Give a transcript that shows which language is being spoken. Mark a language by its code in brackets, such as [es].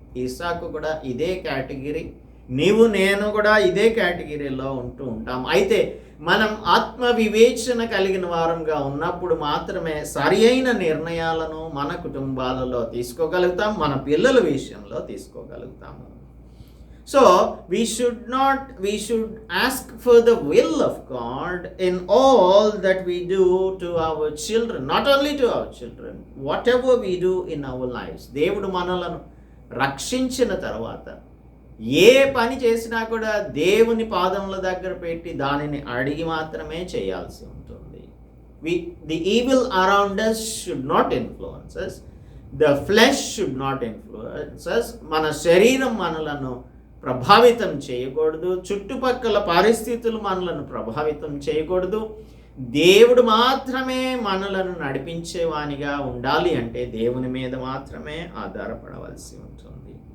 [te] ఇస్సాకు కూడా ఇదే కేటగిరీ, నీవు నేను కూడా ఇదే కేటగిరీలో ఉంటూ ఉంటాం. అయితే మనం ఆత్మ వివేచన కలిగిన వారంగా ఉన్నప్పుడు మాత్రమే సరి అయిన నిర్ణయాలను మన కుటుంబాలలో తీసుకోగలుగుతాం, మన పిల్లల విషయంలో తీసుకోగలుగుతాము. [en] So we should ask for the will of God in all that we do to our children, not only to our children, whatever we do in our lives. [te] దేవుడు మనలను రక్షించిన తర్వాత ఏ పని చేసినా కూడా దేవుని పాదముల దగ్గర పెట్టి దానిని అడిగి మాత్రమే చేయాల్సి ఉంటుంది. [en] The evil around us should not influence us. The flesh should not influence us. [te] మన శరీరం మనలను ప్రభావితం చేయకూడదు, చుట్టుపక్కల పరిస్థితులు మనలను ప్రభావితం చేయకూడదు. దేవుడు మాత్రమే మనలను నడిపించేవానిగా ఉండాలి అంటే దేవుని మీద మాత్రమే ఆధారపడవలసి ఉంటుంది.